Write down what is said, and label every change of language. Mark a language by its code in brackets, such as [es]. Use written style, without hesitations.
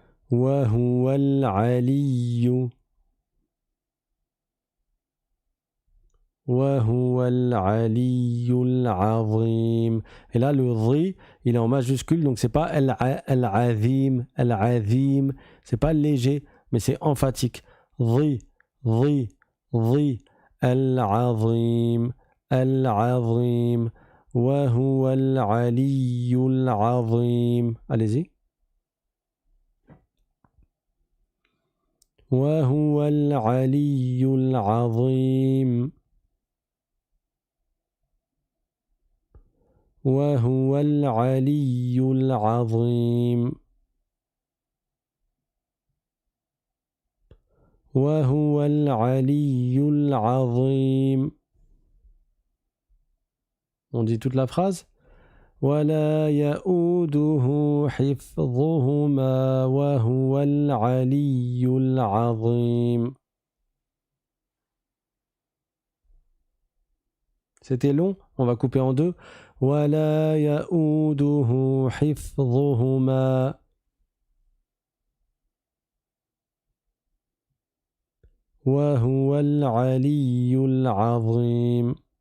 [ar] وهو العلي وهو العلي العظيم. [fr] Et là le dhi il est en majuscule, donc c'est pas al-azim, al-azim, c'est pas léger mais c'est emphatique. [ar] Dhi, dhi, dhi, al-azim, al-azim, وهو العلي العظيم. [fr] Allez-y. [ar] وهو العلي العظيم وهو العلي العظيم وهو العلي العظيم. [fr] On dit toute la phrase. [ar] ولا يؤوده حفظهما وهو العلي العظيم. [fr] C'était long, on va couper en deux. [ar] ولا يؤوده حفظهما وهو العلي العظيم.